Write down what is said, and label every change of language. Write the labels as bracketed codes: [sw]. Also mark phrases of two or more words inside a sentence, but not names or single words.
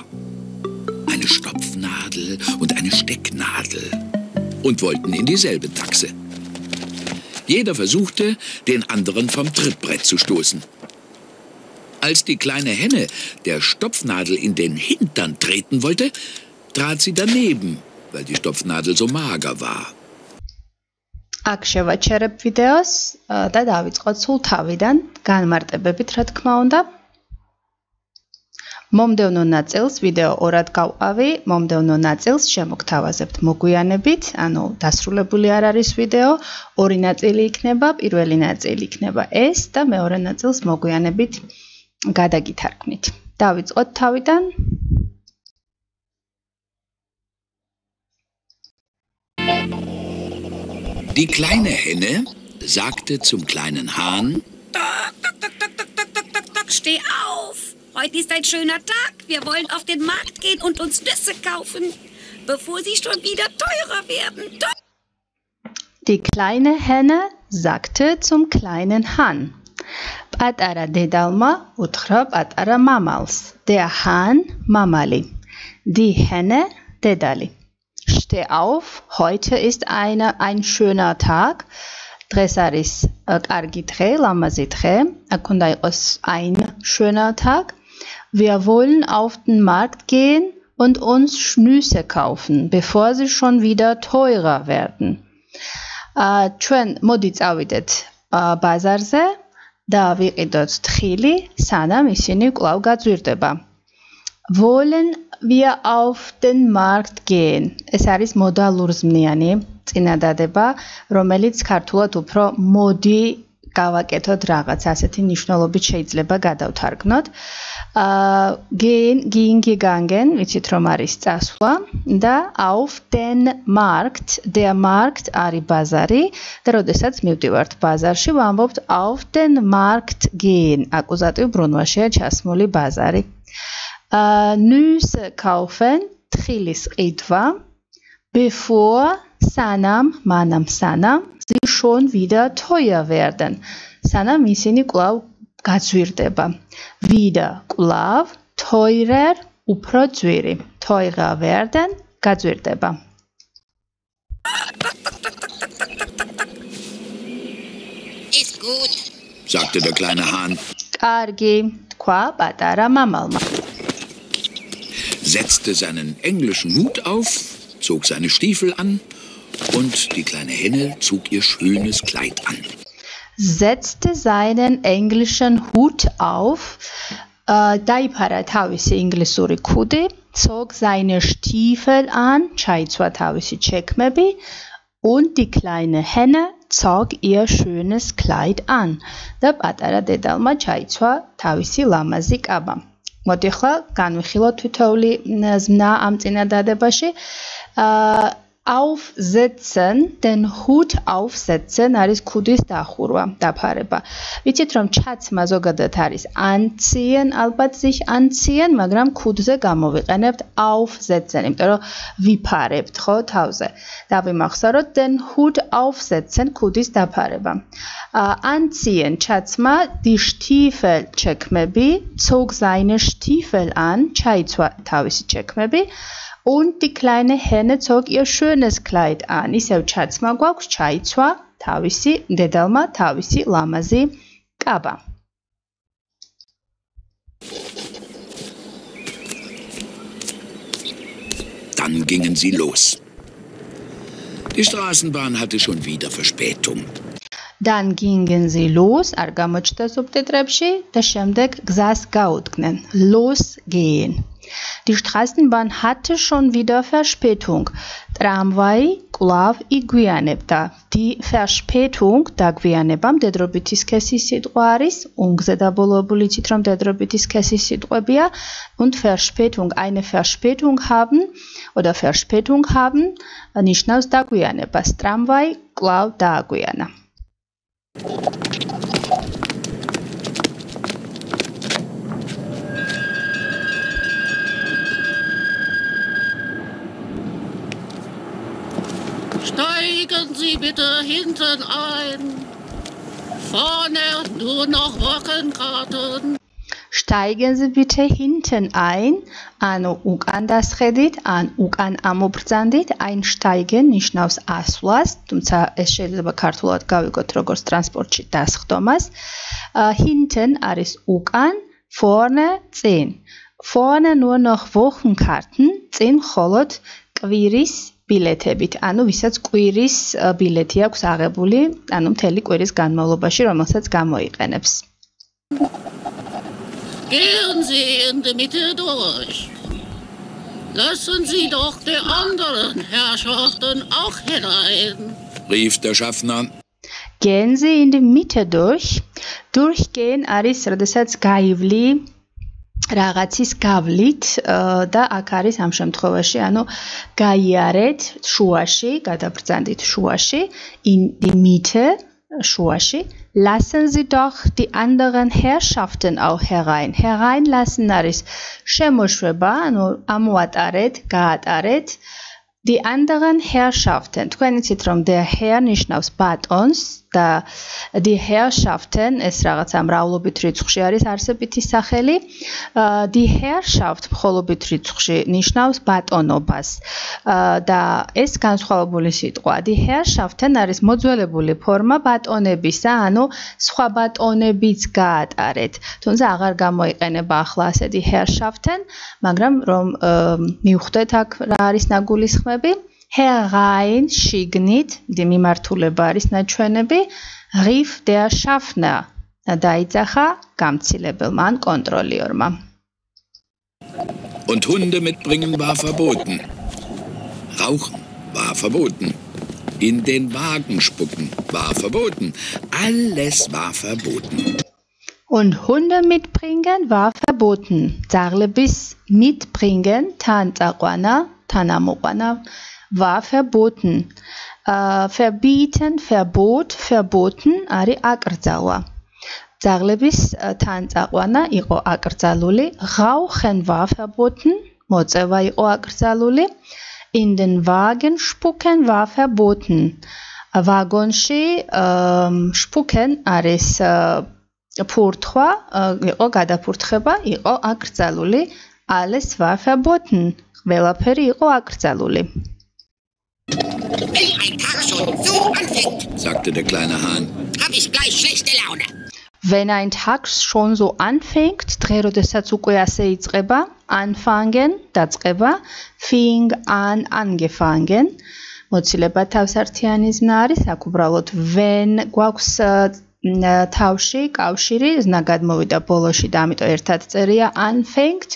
[de] Eine Stopfnadel und eine Stecknadel, und wollten in dieselbe Taxe. Jeder versuchte, den anderen vom Trittbrett zu stoßen. Als die kleine Henne der Stopfnadel in den Hintern treten wollte, trat sie daneben, weil die Stopfnadel so mager war. [ka] აქ შევაჩერებ ვიდეოს და დავიწყოთ სულ თავიდან, განმარტებებით, რა თქმა უნდა. მომდევნო ნაწილს ვიდეო 2-ად გავყავი, მომდევნო ნაწილს შემოგთავაზებთ მოგვიანებით, ანუ დასრულებული არ არის ვიდეო, 2 ნაწილი იქნება, პირველი ნაწილი იქნება ეს და მეორე ნაწილს მოგვიანებით გადაგითარგმნით. დავიწყოთ თავიდან. [de] Die kleine Henne sagte zum kleinen Hahn: Doc, steh auf. Heute ist ein schöner Tag. Wir wollen auf den Markt gehen und uns Nüsse kaufen, bevor sie schon wieder teurer werden. Doc. Die kleine Henne sagte zum kleinen Hahn. [ka] Პატარა დედალმა უთხრა პატარა მამალს. [de] Der Hahn Mamali. Die Henne დედალი. Steh auf, heute ist ein schöner Tag. [ka] დღეს არის კარგი დღე, ლამაზი დღე. აქ უნდა იყოს [de] ein schöner Tag. Wir wollen auf den Markt gehen und uns Schnüsse kaufen, bevor sie schon wieder teurer werden. [ka] Ჩვენ მოდი წავიდეთ ბაზარზე და ვიყიდოთ თხილი, სანამ ისინი კვლავ გაძვირდება. [de] Wollen wir auf den Markt gehen? [ka] ეს არის მოდალურზმნიანი წინადადება, რომელიც ქართულად უფრო მოდი გავაკეთოთ რაღაც ასეთი ნიშნულობით შეიძლება გადავთარგმნოთ. [de] Gehen, gegangen, [ka] ვიცით რომ არის წასვლა და [de] auf den Markt, der Markt [ka] არის ბაზარი და როდესაც მივდივართ ბაზარში, ვამბობთ [de] auf den Markt gehen. [ka] აკუზატივ ბრუნვაშია ჩასმული ბაზარი. [de] Nüsse kaufen, [ka] თხილის ყიდვა, bevor, სანამ, მანამ სანამ, [de] sie schon wieder teuer werden. [ka] სანამ ისინი კვლავ გაძვირდება. Wieder კვლავ, teurer, უფრო ძვირი. [de] Teurer werden, გაძვირდება. Ist gut, sagte der kleine Hahn, [ka] კარგი, თქვა პატარა მამალმა. [de] setzte seinen englischen Hut auf, zog seine Stiefel an und die kleine Henne zog ihr schönes Kleid an. Setzte seinen englischen Hut auf, [ka] დაიფარა თავისი ინგლისური ქუდი, [de] zog seine Stiefel an, [ka] ჩაიცვა თავისი ჩექმები [de] und die kleine Henne zog ihr schönes Kleid an. [ka] და პატარა დედალმა ჩაიცვა თავისი ლამაზი კაბა. მოდი ახლა განვიხილოთ თითოეული ზმნა ამ წინადადებაში. [de] Aufsetzen, den Hut aufsetzen [ka] არის ქუდის დახურვა, დაფარება. ვიცით რომ ჩაცმა ზოგადად არის anziehen, ალბათ [de] sich anziehen, [ka] მაგრამ ქუდზე გამოვიყენებთ aufsetzen, იმიტომ რომ ვიფარებთ, ხო, თავზე. [de] დავიმახსოვროთ den Hut aufsetzen, [ka] ქუდის დაფარება. [de] Anziehen, ჩაცმა, die Stiefel, ჩექმები, zog seine Stiefel an, [ka] ჩაიცვა თავისი ჩექმები. [de] Und die kleine Henne zog ihr schönes Kleid an. [ka] ისევ ჩაცმა გვაქვს, ჩაიცვა თავისი დედალმა თავისი ლამაზი კაბა. [de] Dann gingen sie los. Die Straßenbahn hatte schon wieder Verspätung. Dann gingen sie los, [ka] არ გამოჩნდა სუბტიტრებში და შემდეგ გზას გაუდგნენ. [de] Losgehen. Die Straßenbahn hatte schon wieder Verspätung. [ka] Tramvai კვლავ იგვიანებდა. [de] Die Verspätung [ka] დაგვიანება მდედრობითი სქესის სიტყვა არის, ungზედაბოლოებული იცით რომ მდედრობითი სქესის სიტყვებია [de] und Verspätung, eine Verspätung haben oder Verspätung haben [ka] ნიშნავს დაგვიანებას. Tramvai კვლავ დააგვიანა. [de] Steigen Sie bitte hinten ein. Vorne nur noch Wochenkarten. Steigen Sie bitte hinten ein. [ka] ანუ უკან დასხედით, ან უკან ამობრძანდით, einsteigen ნიშნავს ასვლას, თუმცა ეს შეიძლება ქართულად გავიგოთ როგორც ტრანსპორტში დასხდომას. Hinten არის უკან, vorne წინ. [de] Vorne nur noch Wochenkarten, [ka] წინ მხოლოდ კვირის ბილეთებით, ანუ ვისაც კვირის ბილეთი აქვს აღებული, ანუ მთელი კვირის განმავლობაში, რომელსაც გამოიყენებს. [de] Gehen Sie in die Mitte durch. Lassen Sie doch die anderen Herrschaften auch hinein, rief der Schaffner. Gehen Sie in die Mitte durch. [ka] Durchgehen არის, როდესაც გაივლი რაღაცის გავლით და აქ არის ამ შემთხვევაში, ანუ გაიარეთ შუაში, გადაბრძანდით შუაში, [de] in die Mitte, შუაში. Lassen Sie doch die anderen Herrschaften auch herein. [ka] Hereinlassen არის შემოშვება, ანუ ამოატარეთ, გაატარეთ. [de] Die anderen Herrschaften, [ka] თქვენ იცით რომ [de] der Herr [ka] ნიშნავს ბატონს, და [de] die Herrschaften [ka] ეს რაღაცა მრავლობით რიცხვში არის არსებითი სახელი. [de] Die Herrschaft [ka] მხოლობით რიცხვში ნიშნავს ბატონობას. და ეს განსხვავებული სიტყვა. [de] Die Herrschaften [ka] არის მოძველებული ფორმა ბატონებისა, ანუ სხვა ბატონებიც გაატარეთ. თუმცა აღარ გამოიყენება ახლა ასე [de] die Herrschaften, [ka] მაგრამ რომ მივხვდეთ აქ რა არის ნაგულისხმები. Herein შიგნით, მიმართულება არის ნაჩვენები, [de] rief der Schaffner [ka] დაიძახა გამცილებელმა ან კონტროლიორმა. [de] Und Hunde mitbringen war verboten. Rauchen war verboten. In den Wagen spucken war verboten. Alles war verboten. Und Hunde mitbringen war verboten. [ka] Ძაღლების mitbringen, თან წაყვანა, თანამოყვანა [de] war verboten. Verbieten, verbot, verboten არის აკრძალვა. [ka] ძაღლების თან წაყვანა იყო აკრძალული. [de] Rauchen war verboten, [ka] მოწევა იყო აკრძალული. [de] In den Wagen spucken war verboten. [ka] Wagonში spucken არის ფურთხვა, იყო გადაფურთხება, იყო აკრძალული. [de] Alles war verboten. [ka] ყველაფერი იყო აკრძალული. [de] Wenn ein Tag schon so anfängt, sagte der kleine Hahn. Hab ich gleich schlechte Laune. Wenn ein Tag schon so anfängt, [ka] დღე როდესაც უკვე ასე იწყება, [de] anfangen, დაწყება, fing an, angefangen, [ka] მოცილება თავსართიანი ზნა არის, აქ უბრალოდ when გვაქვს თავში კავშირი, ზნა გადმოვიდა ბოლოში და ამიტომ ერთად წერია anfängt.